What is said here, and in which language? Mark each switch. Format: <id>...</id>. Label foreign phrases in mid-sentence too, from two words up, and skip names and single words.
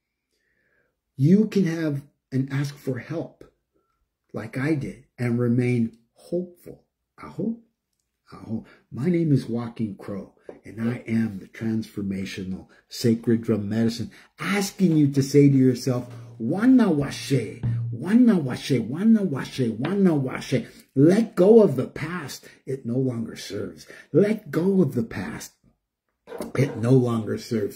<en>You can have and ask for help, like I did, and remain hopeful. Aho, aho. My name is Walking Crow, and I am the transformational sacred drum medicine, asking you to say to yourself, Wana washe, wana washe, wana washe, wana washe. Let go of the past. It no longer serves. Let go of the past. It no longer serves.</en>